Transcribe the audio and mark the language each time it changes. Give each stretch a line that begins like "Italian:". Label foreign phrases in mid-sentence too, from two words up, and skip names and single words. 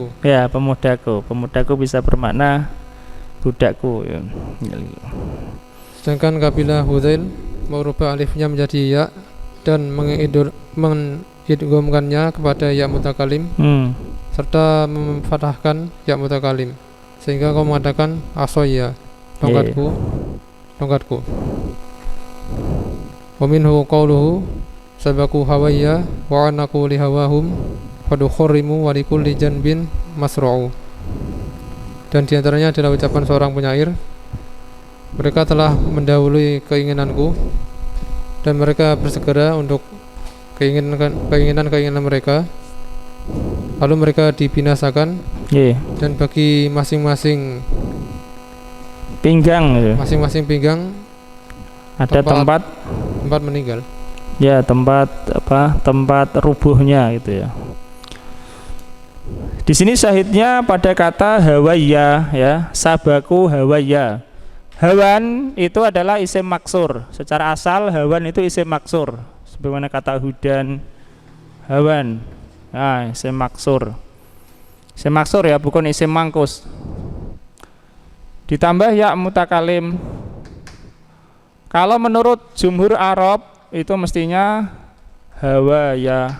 Indonesian: Ya, pemudaku bisa bermakna budakku ya. Sedangkan kabilah Hudzail merubah alifnya menjadi ya dan mengidghamkannya kepada
Arabic: ياء المتكلم
Indonesian: serta memfathahkan
Arabic: ياء المتكلم,
Indonesian: sehingga kau mengatakan asoya tongkatku.
Arabic: ومنه قوله سبقوا هواي وأعنقوا لهواهم فتخرموا ولكل جنب مصرع.
Indonesian: Dan diantaranya adalah ucapan seorang penyair, mereka telah mendahului keinginanku dan mereka bersegera untuk keinginan mereka, lalu mereka dibinasakan. Dan bagi masing-masing pinggang ada tempat meninggal. Ya, tempat rubuhnya gitu ya. Di sini syahidnya pada kata hawaya ya,
Arabic: سبقوا هواي.
Indonesian: Hawan itu adalah
Arabic: اسم مقصور.
Indonesian: Secara asal hawan itu
Arabic: اسم مقصور.
Indonesian: Sebagaimana kata hudan, hawan. Nah,
Arabic: اسم مقصور. اسم مقصور
Indonesian: ya, bukan
Arabic: اسم منقوص.
Indonesian: Ditambah
Arabic: ياء المتكلم.
Indonesian: Kalau menurut jumhur Arab itu mestinya hawaya.